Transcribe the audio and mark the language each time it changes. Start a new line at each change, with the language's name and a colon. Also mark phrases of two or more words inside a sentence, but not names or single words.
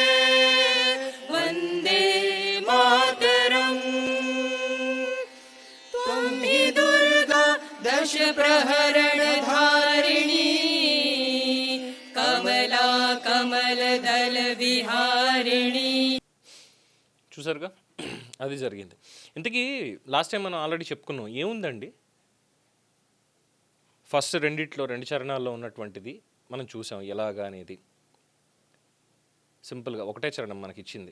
Sanskrit: वंदे मातरम दश प्रहरण धारिणी कमला कमल दल विहारिणी.
Telugu: చూసారుగా, అది జరిగింది. ఇంతకీ
English: last time
Telugu: మనం ఆల్రెడీ చెప్పుకున్నాం. ఏముందండి, ఫస్ట్ 2 చరణాల్లో ఉన్నటువంటిది మనం చూసాం ఎలాగా అనేది. సింపుల్గా ఒకటే చరణం మనకి ఇచ్చింది.